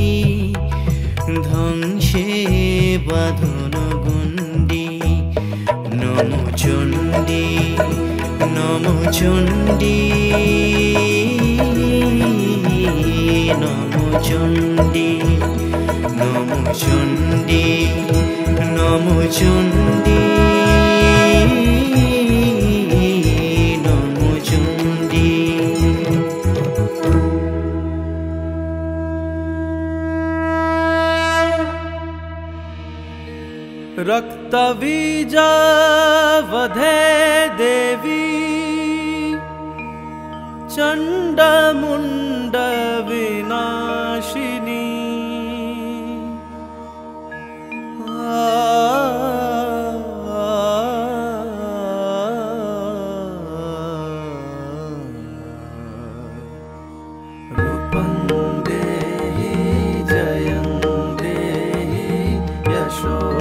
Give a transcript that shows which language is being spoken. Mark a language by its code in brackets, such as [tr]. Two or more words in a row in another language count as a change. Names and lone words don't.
[bn] ধ্বংসে বাঁধন গণ্ডী [sa] নম চণ্ডী নম চণ্ডী নম চণ্ডী নম চণ্ডী নম চণ্ডী নম চণ্ডী रक्तबीजावधे देवी चण्डमुण्ड विनाशिनी रूपं देहि जयं देहि यशो